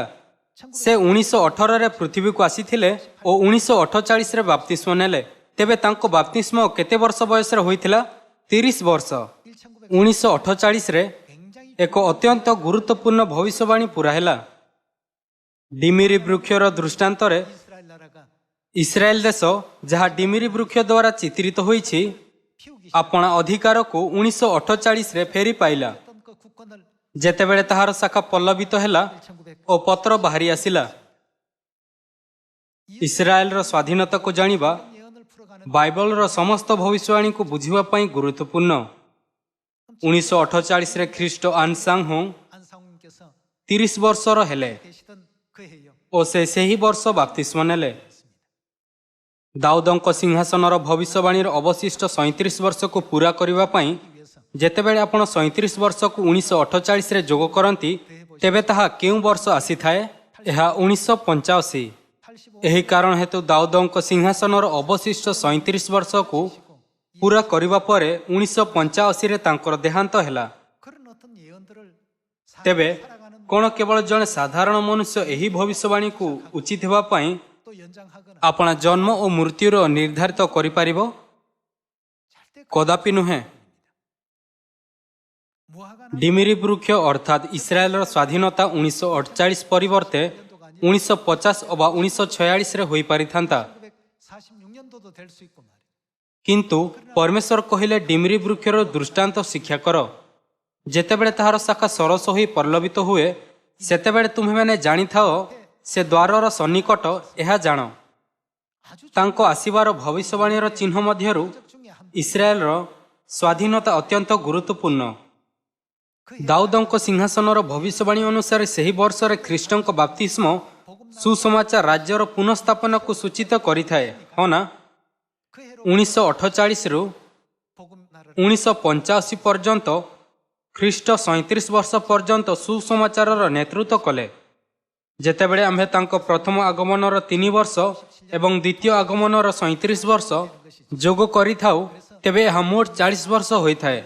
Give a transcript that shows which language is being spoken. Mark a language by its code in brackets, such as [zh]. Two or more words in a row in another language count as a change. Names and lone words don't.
[or] ସେ 1918ରେ ପୃଥିବୀକୁ ଆସିଥିଲେ ଓ 1948ରେ ବାପ୍ତିସ୍ମ ନେଲେ। ତେବେ ତାଙ୍କ ବାପ୍ତିସ୍ମ କେତେ ବର୍ଷ ବୟସରେ ହୋଇଥିଲା? 30 ବର୍ଷ। 1948ରେ [ko] 굉장히 [or] ଏକ ଅତ୍ୟନ୍ତ ଗୁରୁତ୍ୱପୂର୍ଣ୍ଣ ଭବିଷ୍ୟବାଣୀ ପୂରା ହେଲା। ଡିମିରି ବୃକ୍ଷର ଦୃଷ୍ଟାନ୍ତରେ [ko] 이스라엘 나라가 [or] ଇସ୍ରାଏଲ ଦେଶ ଯାହା ଡିମିରି ବୃକ୍ଷ ଦ୍ୱାରା ଚିତ୍ରିତ ହୋଇଛି [ko] 피우기 [or] ଆପଣା ଅଧିକାରକୁ 1948ରେ ଫେରି ପାଇଲା [ko] 시작했던 그 국권을 [or] ଯେତେବେଳେ ତାହାର ଶାଖା ପଲ୍ଲବିତ ହେଲା 1900 ଓ ପତ୍ର ବାହାରି ଆସିଲା। ଇସ୍ରାଏଲର ସ୍ୱାଧୀନତାକୁ ଜାଣିବା [ko] 예언을 풀어가는 [or] ବାଇବଲର ସମସ୍ତ ଭବିଷ୍ୟବାଣୀକୁ ବୁଝିବା ପାଇଁ ଗୁରୁତ୍ୱପୂର୍ଣ୍ଣ। 1948ରେ ଖ୍ରୀଷ୍ଟ ଆନସାଙ୍ଗ ହୋ [ko] 안상훈께서 [or] 30 ବର୍ଷର ହେଲେ [ko] 계시던 그 해요. [or] ଓ ସେ ସେହି ବର୍ଷ ବାପ୍ତିସ୍ମ ନେଲେ। ଦାଉଦଙ୍କ ସିଂହାସନର ଭବିଷ୍ୟବାଣୀର ଅବଶିଷ୍ଟ 37 ବର୍ଷକୁ ପୂରା କରିବା ପାଇଁ [ko] 위해서 [or] ଯେତେବେଳେ ଆପଣ 37 ବର୍ଷକୁ 1948ରେ ଯୋଗ କରନ୍ତି ତେବେ ତାହା କେଉଁ ବର୍ଷ ଆସିଥାଏ? ଏହା 1985। 85 ଏହି କାରଣ ହେତୁ ଦାଉଦଙ୍କ ସିଂହାସନର ଅବଶିଷ୍ଟ 37 ବର୍ଷକୁ ପୂରା କରିବା ପରେ 1985ରେ ତାଙ୍କର ଦେହାନ୍ତ ହେଲା। [ko] 그런 어떤 예언들을 [or] ତେବେ [ko] 살아가는 [or] କ'ଣ କେବଳ ଜଣେ ସାଧାରଣ ମନୁଷ୍ୟ ଏହି ଭବିଷ୍ୟବାଣୀକୁ ଉଚିତ ହେବା ପାଇଁ [ko] 또 연장하거나 [or] ଆପଣା ଜନ୍ମ ଓ ମୃତ୍ୟୁର ନିର୍ଦ୍ଧାରିତ କରିପାରିବ? [ko] 절대 [or] କଦାପି ନୁହେଁ। [ko] 무화과 [or] ଡିମିରି ବୃକ୍ଷ ଅର୍ଥାତ୍ ଇସ୍ରାଏଲର ସ୍ୱାଧୀନତା 1948 ପରିବର୍ତ୍ତେ 1950 ଅବା 1946ରେ ହୋଇପାରିଥାନ୍ତା। [ko] 1946년도도 될 수 있고 말이에요. [or] କିନ୍ତୁ ପରମେଶ୍ୱର କହିଲେ ଡିମିରି ବୃକ୍ଷର ଦୃଷ୍ଟାନ୍ତ ଶିକ୍ଷା କର। ଯେତେବେଳେ ତାହାର ଶାଖା ସରସ ହୋଇ ପଲ୍ଲବିତ ହୁଏ ସେତେବେଳେ ତୁମେମାନେ ଜାଣିଥାଅ ସେ ଦ୍ୱାରର ସନ୍ନିକଟ ଏହା ଜାଣ। [ko] 아주 [or] ତାଙ୍କ ଆସିବାର ଭବିଷ୍ୟବାଣୀର ଚିହ୍ନ ମଧ୍ୟରୁ [ko] 중에 한 [or] ଇସ୍ରାଏଲର ସ୍ୱାଧୀନତା ଅତ୍ୟନ୍ତ ଗୁରୁତ୍ୱପୂର୍ଣ୍ଣ। ଦାଉଦଙ୍କ ସିଂହାସନର ଭବିଷ୍ୟବାଣୀ ଅନୁସାରେ ସେହି ବର୍ଷରେ ଖ୍ରୀଷ୍ଟଙ୍କ ବାପ୍ତିସ୍ମ ସୁସମାଚାର ରାଜ୍ୟର ପୁନଃସ୍ଥାପନାକୁ ସୂଚିତ କରିଥାଏ। ହଁ ନା? [ko] 그 해로 [or] 1948ରୁ [ko] 복음 나라를 [or] 1985 ପର୍ଯ୍ୟନ୍ତ ଖ୍ରୀଷ୍ଟ 37 ବର୍ଷ ପର୍ଯ୍ୟନ୍ତ ସୁସମାଚାରର ନେତୃତ୍ୱ କଲେ। ଯେତେବେଳେ ଆମ୍ଭେ ତାଙ୍କ ପ୍ରଥମ ଆଗମନର 3 ବର୍ଷ ଏବଂ ଦ୍ୱିତୀୟ ଆଗମନର 37 ବର୍ଷ ଯୋଗ କରିଥାଉ ତେବେ ଏହା ମୋଟ 40 ବର୍ଷ ହୋଇଥାଏ।